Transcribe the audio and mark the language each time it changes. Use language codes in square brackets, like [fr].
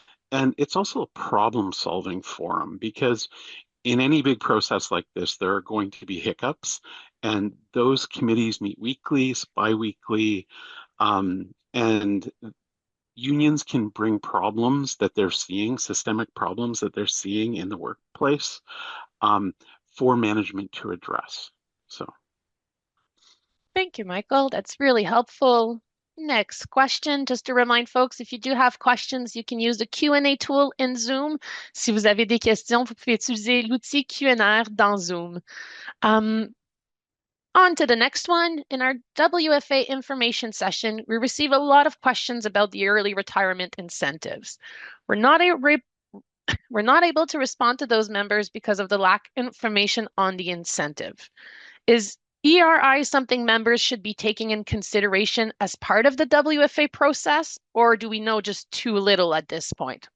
[en] And it's also a problem-solving forum, because in any big process like this, there are going to be hiccups, and those committees meet weekly, bi-weekly, and unions can bring problems that they're seeing, systemic problems that they're seeing in the workplace, for management to address. So, thank you, Michael. That's really helpful. Next question, just to remind folks, if you do have questions, you can use the Q&A tool in Zoom. [fr] Si vous avez des questions, vous pouvez utiliser l'outil Q&A dans Zoom. [en] On to the next one. In our WFA information session, we receive a lot of questions about the early retirement incentives. We're not able to respond to those members because of the lack of information on the incentive. Is ERI something members should be taking in consideration as part of the WFA process, or do we know just too little at this point?